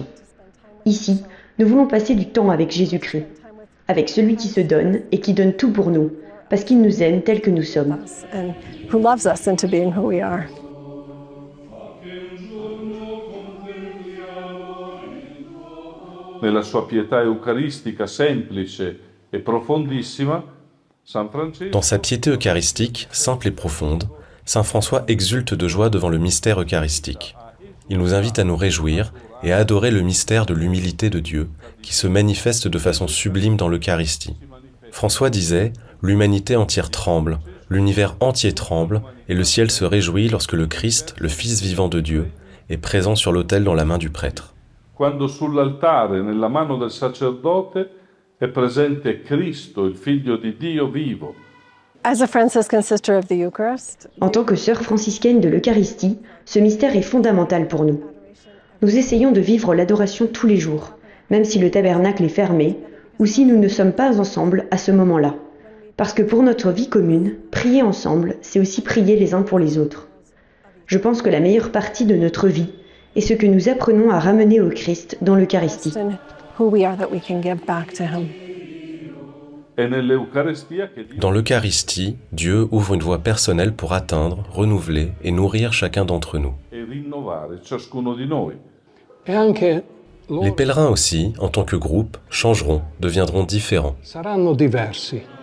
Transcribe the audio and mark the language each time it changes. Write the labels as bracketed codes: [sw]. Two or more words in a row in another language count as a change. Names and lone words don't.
[fr] Ici, nous voulons passer du temps avec Jésus-Christ, avec celui qui se donne et qui donne tout pour nous, parce qu'il nous aime tels que nous sommes. [en] and who loves us into being who we are. [it] Nella sua pietà eucaristica semplice e profondissima, San Francesco [fr] Dans sa piété eucharistique, simple et profonde, Saint François exulte de joie devant le mystère eucharistique. Il nous invite à nous réjouir et à adorer le mystère de l'humilité de Dieu, qui se manifeste de façon sublime dans l'Eucharistie. François disait « L'humanité entière tremble, l'univers entier tremble, et le ciel se réjouit lorsque le Christ, le Fils vivant de Dieu, est présent sur l'autel dans la main du prêtre. » [it] Quando sull'altare, nella mano del sacerdote, è presente Cristo, il Figlio di Dio vivo. [en] As a Franciscan sister of the Eucharist, [fr] En tant que sœur franciscaine de l'Eucharistie, ce mystère est fondamental pour nous. Nous essayons de vivre l'adoration tous les jours, même si le tabernacle est fermé, ou si nous ne sommes pas ensemble à ce moment-là. Parce que pour notre vie commune, prier ensemble, c'est aussi prier les uns pour les autres. Je pense que la meilleure partie de notre vie est ce que nous apprenons à ramener au Christ dans l'Eucharistie. [en] and who we are that we can give back to him. [it] È nell'Eucaristia che Dio [fr] Dans l'Eucharistie, Dieu ouvre une voie personnelle pour atteindre, renouveler et nourrir chacun d'entre nous. [it] e rinnovare ciascuno di noi. E anche loro [fr] Les pèlerins aussi, en tant que groupe, changeront, deviendront différents. [it] saranno diversi.